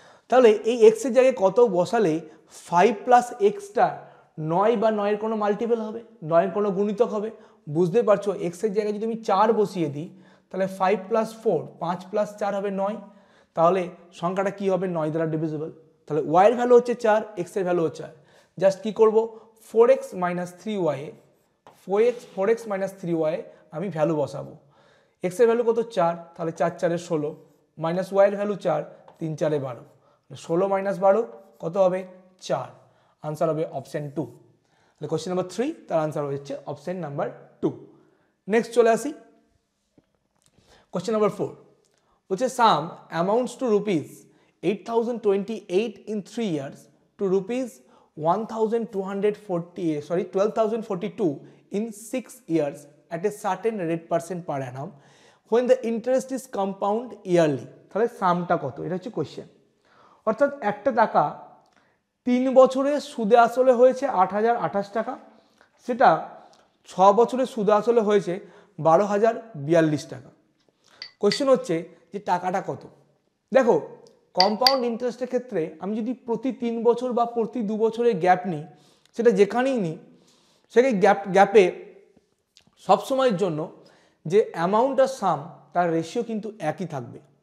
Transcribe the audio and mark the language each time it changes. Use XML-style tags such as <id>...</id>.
<bn>তাহলে এই x এর জায়গায় কত বসালে 5 প্লাস এক্সটা 9 বা 9 এর কোনো মাল্টিপল হবে, 9 এর কোনো গুণিতক হবে। বুঝতে পারছো x এর জায়গায় যদি আমি 4 বসিয়ে দিই তাহলে 5 + 4 5 + 4 হবে 9, তাহলে সংখ্যাটা কি হবে? 9 দ্বারা ডিভিজিবল। তাহলে y এর ভ্যালু হচ্ছে 4, x এর ভ্যালু হচ্ছে 4। জাস্ট কি করব? 4x - 3y 4x - 3y আমি ভ্যালু বসাবো। x এর ভ্যালু কত? 4, তাহলে 4 4 16, মাইনাস y এর ভ্যালু 4, 3 4 12, 16 - 12 কত হবে? 4। আনসার হবে অপশন 2। তাহলে কোশ্চেন নাম্বার 3 তার আনসার হচ্ছে অপশন নাম্বার 2। নেক্সট চলে আসি কোশ্চেন নাম্বার 4। বলছে</bn> <en>Sum amounts to rupees 8028 in 3 years to rupees 12,042 in 6 years at a certain rate % per annum when the interest is compound yearly।</en> <bn>তাহলে সামটা কত? এটা হচ্ছে কোশ্চেন। অর্থাৎ একটা টাকা 3 বছরে সুদে আসলে হয়েছে 8028 টাকা, সেটা 6 বছরে সুদে আসলে হয়েছে 12,042 টাকা। কোশ্চেন হচ্ছে যে টাকাটা কত। দেখো কম্পাউন্ড ইন্টারেস্টের ক্ষেত্রে আমি যদি প্রতি 3 বছর বা প্রতি 2 বছরের গ্যাপ নিই, সেটা যেখানেই নিই সেখানে গ্যাপে সবসময়ের জন্য যে অ্যামাউন্ট আর সাম তার রেশিও কিন্তু একই থাকবে।</bn>